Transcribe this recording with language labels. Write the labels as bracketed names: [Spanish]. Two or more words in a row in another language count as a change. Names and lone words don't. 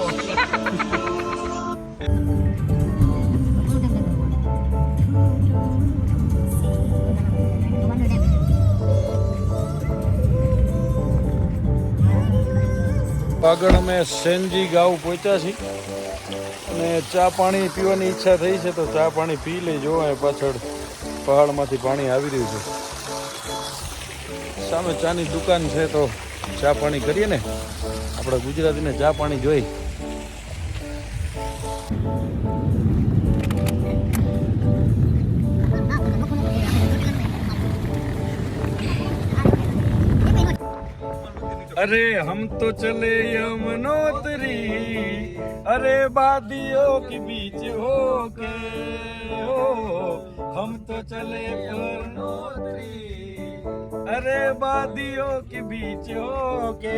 [Gujarati] આગળ અમે સેનજી ગાંવ પહોંચ્યા છીએ અને ચા પાણી પીવાની ઈચ્છા થઈ છે, તો ચા પાણી પી લેજો. અહીં પાછળ પહાડમાંથી પાણી આવી રહ્યું છે. સામે ચાની દુકાન છે, તો ચા પાણી કરીએ ને. આપણા ગુજરાતીને ચા પાણી જોઈ. [Hindi] अरे हम तो चले यमुनोत्री, अरे वादियों के बीच होके हो, हम तो चले यमुनोत्री, अरे वादियों के बीच होके.